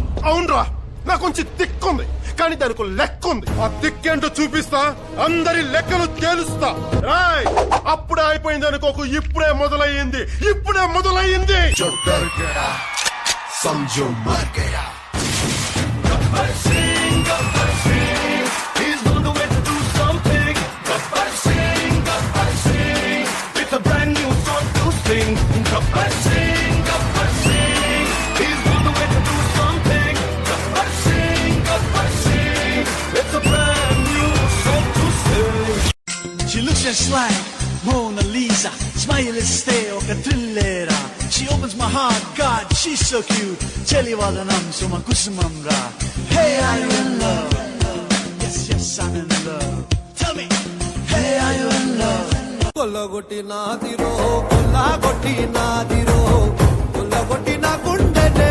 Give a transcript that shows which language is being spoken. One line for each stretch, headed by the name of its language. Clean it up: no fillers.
Telugu: అవునరా, నాకు కొంచెం దిక్కుంది కానీ దానికి లెక్క ఉంది. ఆ దిక్కేంటో చూపిస్తా, అందరి లెక్కలు తేలుస్తా. రాయ్ అప్పుడే అయిపోయింది అనుకోకు, ఇప్పుడే మొదలయ్యింది, ఇప్పుడే మొదలయ్యింది.
Hindi: जो डर गया समझो मर गया.
English: Gabbar Singh he's on the way to do something. Gabbar Singh, it's a brand new song to sing. Gabbar Singh, he's on the way to do something. Gabbar Singh, it's a brand new song to sing. She looks just like Mona Lisa, smile is stay
Telugu: oka thrillera.
English: She opens my heart, God, she's so cute.
Telugu: Chelivadanam suma kusumam ra.
English: Hey, are you in love? Yes, yes, I'm in love. Tell me, hey, are you in love?
Telugu: కొల్లగొట్టి నాదిరో, కొల్లగొట్టి నాదిరో, కొల్లగొట్టి నా గుండె